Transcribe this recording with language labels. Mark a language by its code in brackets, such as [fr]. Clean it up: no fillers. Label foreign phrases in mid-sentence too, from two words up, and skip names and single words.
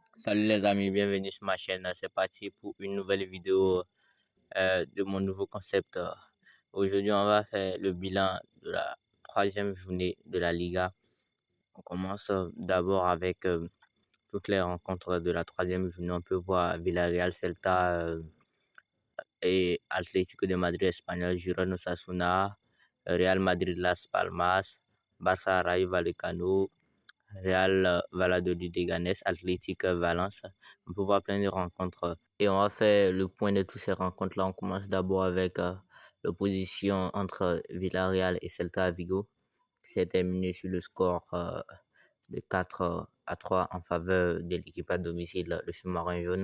[fr] Salut les amis, bienvenue sur ma chaîne. C'est parti pour une nouvelle vidéo de mon nouveau concept. Aujourd'hui, on va faire le bilan de la troisième journée de la Liga. On commence d'abord avec toutes les rencontres de la troisième journée. On peut voir Villarreal, Celta et Atlético de Madrid, Espagnol, Girona, Osasuna, Real Madrid, Las Palmas, Barça, Rayo Vallecano, Real Valladolid, Leganés, Athletic Valence. On peut voir plein de rencontres et on va faire le point de toutes ces rencontres-là. On commence d'abord avec l'opposition entre Villarreal et Celta Vigo qui s'est terminée sur le score de 4-3 en faveur de l'équipe à domicile, le sous-marin jaune.